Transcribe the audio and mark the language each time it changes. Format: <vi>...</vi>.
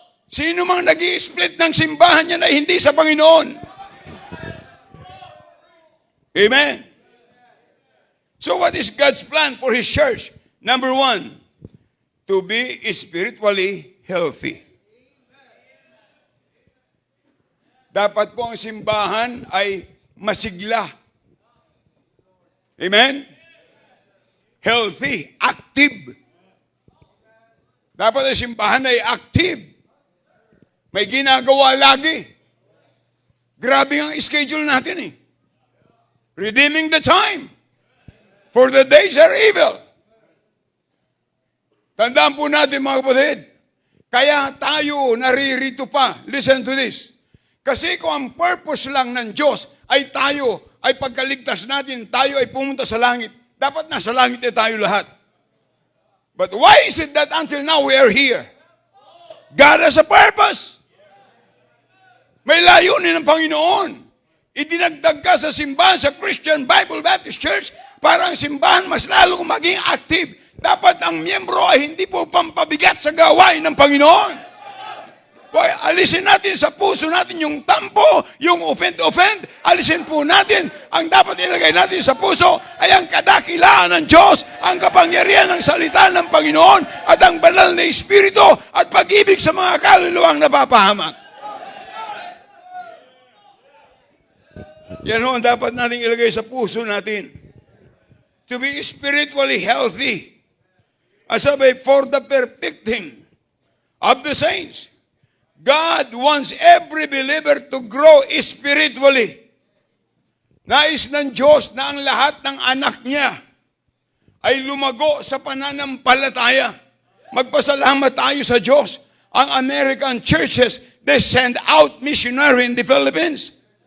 <tl>Sino mang nag-i-split ng simbahan niya na hindi sa Panginoon?</tl> <en>Amen? So what is God's plan for His church? Number one, to be spiritually healthy.</en> <tl>Dapat po ang simbahan ay masigla. Amen?</tl> <en>Healthy, active.</en> <tl>Dapat ang simbahan ay active. May ginagawa lagi. Grabe ang schedule natin eh.</tl> <en>Redeeming the time. For the days are evil.</en> <tl>Tandaan po natin mga kapatid. Kaya tayo naririto pa.</tl> <en>Listen to this.</en> <tl>Kasi kung ang purpose lang ng Diyos ay tayo, ay pagkaligtas natin, tayo ay pumunta sa langit. Dapat nasa langit ay tayo lahat.</tl> <en>But why is it that until now we are here? God has a purpose.</en> <tl>May layunin ng Panginoon. Idinagdag ka sa simbahan, sa Christian Bible Baptist Church, para ang simbahan mas lalong maging active. Dapat ang miyembro ay hindi po pampabigat sa gawain ng Panginoon. Alisin natin sa puso natin yung tampo, yung offend. Alisin po natin. Ang dapat ilagay natin sa puso ay ang kadakilaan ng Diyos, ang kapangyarihan ng salita ng Panginoon, at ang banal na Espiritu at pag-ibig sa mga kaluluwang napapahamak. Yan ho ang dapat natin ilagay sa puso natin.</tl> <en>To be spiritually healthy. As sabi, for the perfecting of the saints. God wants every believer to grow spiritually.</en> <tl>Nais ng Diyos na ang lahat ng anak niya ay lumago sa pananampalataya. Magpasalamat tayo sa Diyos.</tl> <en>Ang American churches, they send out missionary in the Philippines.</en>